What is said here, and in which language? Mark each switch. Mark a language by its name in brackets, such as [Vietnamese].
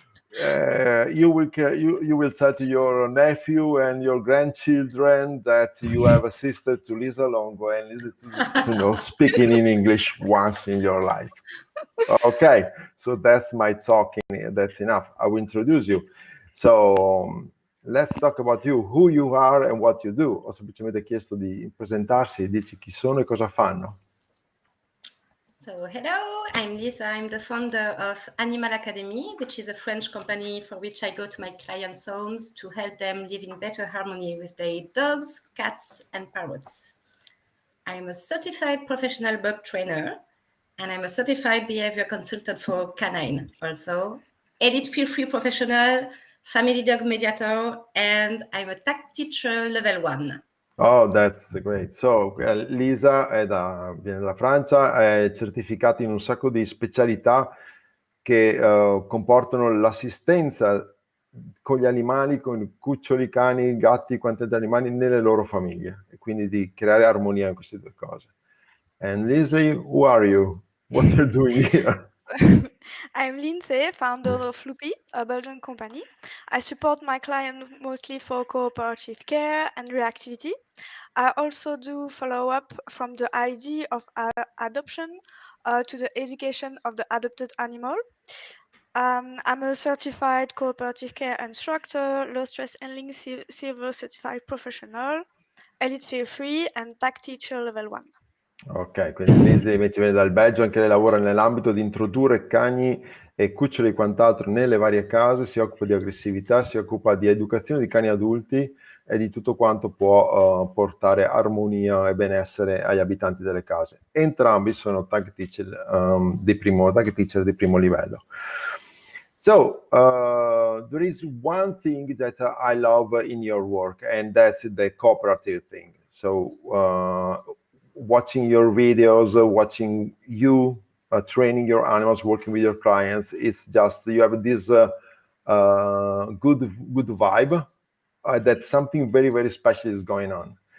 [English] You will tell to your nephew and your grandchildren that you have assisted to Lisa Longo and Lisa Tonneau speaking in English once in your life. Okay, so that's my talking. That's enough. I will introduce you. So let's talk about you, who you are and what you do. [Italian] Ho semplicemente chiesto di presentarsi, dici chi sono e cosa fanno. [English] So hello, I'm Lisa. I'm the founder of Animal-Academie, which is a French company for which I go to my clients' homes to help them live in better harmony with their dogs, cats, and parrots. I'm a certified professional bug trainer, and I'm a certified behavior consultant for canine also. Elite Feel-Free professional, family dog mediator, and I'm a TAGteacher level 1. Oh, that's great. [Italian] So, Lisa viene dalla Francia, è certificata in un sacco di specialità che comportano l'assistenza con gli animali, con i cuccioli, cani, gatti, quanti altri animali nelle loro famiglie, e quindi di creare armonia in queste due cose. [English] And Lindsay, who are you? What are you doing here? I'm Lindsay, founder of Loopy, a Belgian company. I support my client mostly for cooperative care and reactivity. I also do follow-up from the idea of adoption to the education of the adopted animal. I'm a certified cooperative care instructor, low stress handling silver certified professional, elite feel-free, and TAGteacher level 1. [Italian] Ok, quindi Lindsay invece viene dal Belgio, anche lei lavora nell'ambito di introdurre cani e cuccioli e quant'altro nelle varie case, si occupa di aggressività, si occupa di educazione di cani adulti e di tutto quanto può portare armonia e benessere agli abitanti delle case. Entrambi sono TAGteacher di primo livello. [English] So, there is one thing that I love in your work, and that's the cooperative thing. So, watching your videos, watching you training your animals, working with your clients, it's just you have this good vibe that something very, very special is going on.